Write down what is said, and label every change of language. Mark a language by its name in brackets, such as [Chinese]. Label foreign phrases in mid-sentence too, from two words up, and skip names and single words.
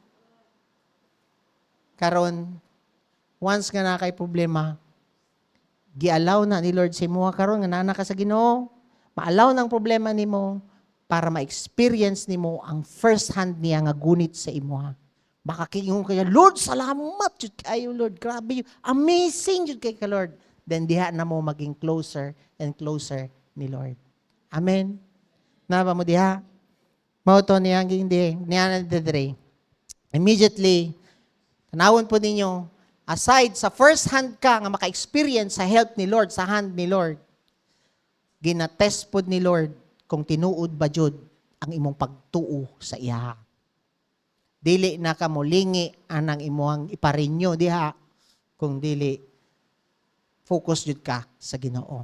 [Cebuano] Karon, once nga na kay problema, gi-allow na ni Lord sa imo karon nga nana ka sa Ginoo, ma-allow ng problema nimo para ma-experience nimo ang [English] first hand [Cebuano] niya nga gunit sa imo. Baka kingon kaya, Lord, salamat jud kayo, Lord. Grabe, amazing jud kay ka, Lord. Then diha na mo maging [English] closer and closer [Cebuano] ni Lord. Amen. Naba mo diha? Mao to niya hindi niya na dire. Immediately, tanawon po ninyo, aside sa [English] first hand [Cebuano] ka nga maka-experience sa help ni Lord, sa hand ni Lord, ginatest po ni Lord kung tinuod ba jud ang imong pagtuo sa iya. Dili na ka mo lingi anang imuhang iparinyo diha, kung dili focus jud ka sa Ginoo.